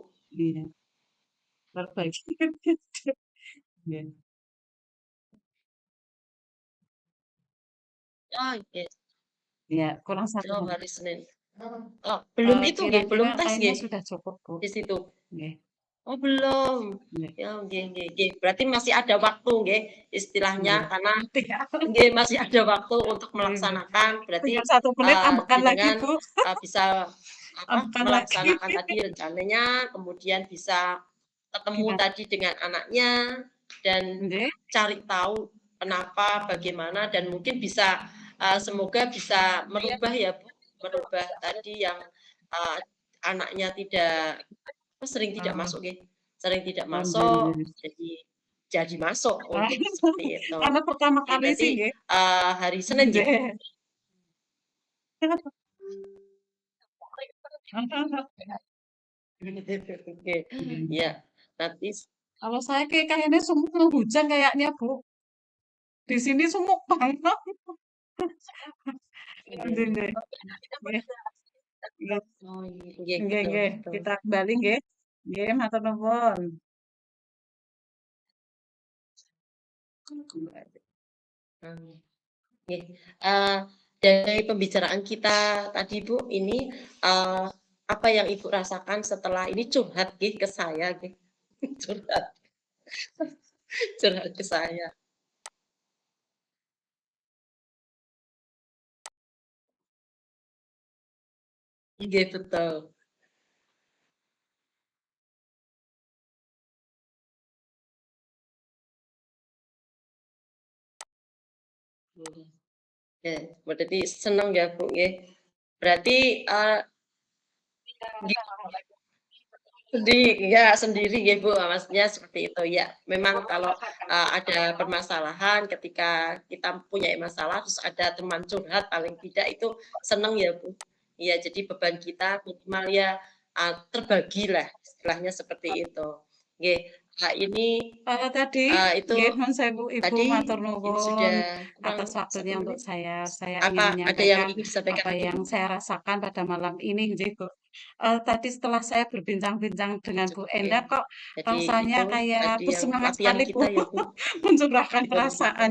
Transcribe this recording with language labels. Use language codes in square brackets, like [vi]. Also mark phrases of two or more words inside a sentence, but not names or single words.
[id] Iya, perbaiki. Iya, Oh, iya. iya, kurang satu Oh, hari. hari Senin. Oh, belum itu nggih, Kira-kira belum tes kayaknya nggih, sudah cukup, Bu. di situ? Nggih, Oh, belum. nggih, [jv] Ya, nggih nggih nggih. [id] Berarti masih ada waktu nggih, istilahnya nggih. karena Nanti ya. nggih, masih ada waktu untuk [jv] Nggih, nggih. [id] melaksanakan, berarti, Tinggal 1 menit tambahkan lagi, jenengan, Bu. bisa, apa, Tambahkan lagi. melaksanakan tadi rencananya, kemudian bisa ketemu Iya, tadi dengan anaknya, dan nggih. cari tahu kenapa, bagaimana, dan mungkin bisa, semoga bisa merubah ya Bu, merubah tadi yang, eee, anaknya tidak sering tidak Oh, masuk nggih, sering tidak oh, nggih, masuk, nggih. jadi masuk, Ah, nggih, seperti itu. karena pertama Oke, kali berarti, sih nggih. hari Senin nggih? Nggih. Oke, Nggih. iya, nanti Kalau saya kayaknya sumuk mau hujan kayaknya, Bu. Di sini sumuk banget. Nggih, nggih. [jv] nggih. Nggih, nggih. [id] Oh, nggih, Nggih, betul nggih. betul. Kita kembali [jv] nggih. Nggih, matur nuwun. [id] Mmm, nggih, eee, dari pembicaraan kita tadi Bu, ini, eee, apa yang Ibu rasakan setelah ini curhat nggih ke saya nggih, curhat curhat ke saya. Nggih, betul. Mhm. Oke, berarti seneng ya Bu, nggih. Berarti, nggih, ya sendiri nggih Bu, maksudnya seperti itu ya. Memang kalau, ada permasalahan ketika kita punya masalah terus ada teman curhat paling tidak itu seneng ya Bu. Iya, jadi beban kita minimal ya, terbagilah istilahnya seperti itu. Nggih, ini, Tadi itu [jv] nggih nuwun sewu Ibu, [id] tadi matur ini nuwun sudah kurang atas satu waktunya untuk menit. saya. Saya Apa ingin ada yang menyampaikan ingin disampaikan apa lagi yang Bu? saya rasakan pada malam ini nggih, Bu. Tadi setelah saya berbincang-bincang Nggih, dengan Bu cukup nggih. Enda kok Jadi rasanya itu kayak tadi yang bersemangat latihan sekali, Bu, kita ya Bu. mencurahkan Betul betul.